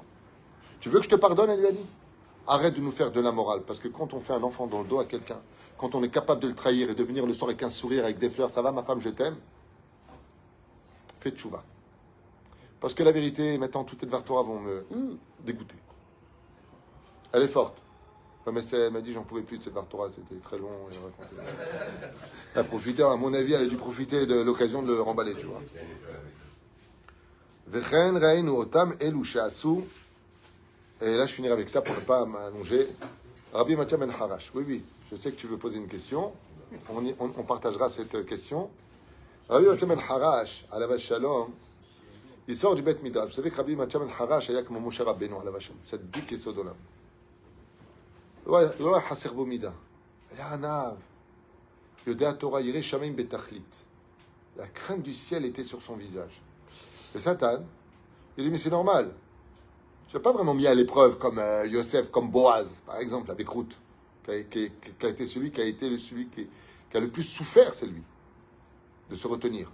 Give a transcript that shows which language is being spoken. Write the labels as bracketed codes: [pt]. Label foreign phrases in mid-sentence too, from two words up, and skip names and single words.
[fr] Tu veux que je te pardonne, elle lui a dit? Arrête de nous faire de la morale, parce que quand on fait un enfant dans le dos à quelqu'un, quand on est capable de le trahir et de venir le soir avec un sourire, avec des fleurs, ça va ma femme, je t'aime, fais tchouva. Parce que la vérité, maintenant, toutes les Vartora vont me dégoûter. Elle est forte. Mais elle m'a dit, j'en pouvais plus de cette Vartora, c'était très long. Elle a profité, à mon avis, elle a dû profiter de l'occasion de le remballer, tu vois. [he] וכן ראינו אותם אלו שעשו. [fr] Et là, je finirai avec ça pour ne pas m'allonger. Rabbi Matthias ben Harash. Oui, je sais que tu veux poser une question. On partagera cette question. Rabbi Matthias ben Harash, [he] עליו שלום, [fr] il sort du [he] בית מדרש. [fr] Vous savez que Rabbi Matthias ben Harash, il y a comme Moshe Rabbeinu, [he] עליו שלום. [fr] C'est dit qu'il est sodolam. [he] לא היה חסר בו מידה. היה ענב. יודע התורה, ירא שמיים בתכלית. [fr] La crainte du ciel était sur son visage. Le Satan, il dit, mais c'est normal. Tu n'as pas vraiment mis à l'épreuve comme Yosef, comme Boaz, par exemple, avec Ruth, qui a été celui qui a le plus souffert, c'est lui, de se retenir.